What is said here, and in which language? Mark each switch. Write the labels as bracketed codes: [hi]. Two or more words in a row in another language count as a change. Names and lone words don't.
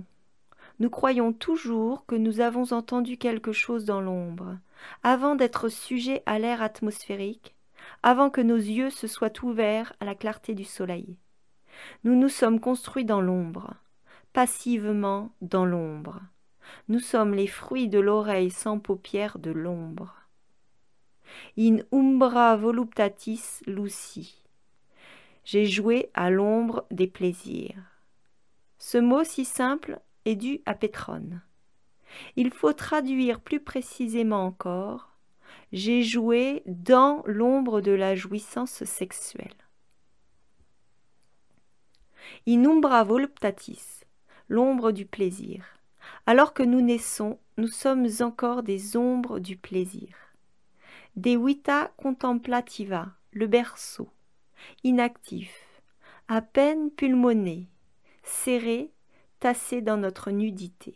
[fr] Nous croyons toujours que nous avons entendu quelque chose dans l'ombre, avant d'être sujets à l'air atmosphérique, avant que nos yeux se soient ouverts à la clarté du soleil. Nous nous sommes construits dans l'ombre, passivement dans l'ombre. Nous sommes les fruits de l'oreille sans paupières de l'ombre. [la] In umbra voluptatis luci. [fr] J'ai joué à l'ombre des plaisirs. Ce mot si simple est dû à Pétrone. Il faut traduire plus précisément encore. J'ai joué dans l'ombre de la jouissance sexuelle. [la] In umbra voluptatis, [fr] l'ombre du plaisir. Alors que nous naissons, nous sommes encore des ombres du plaisir. De vita contemplativa, le berceau, inactif, à peine pulmoné, serré, tassé dans notre nudité.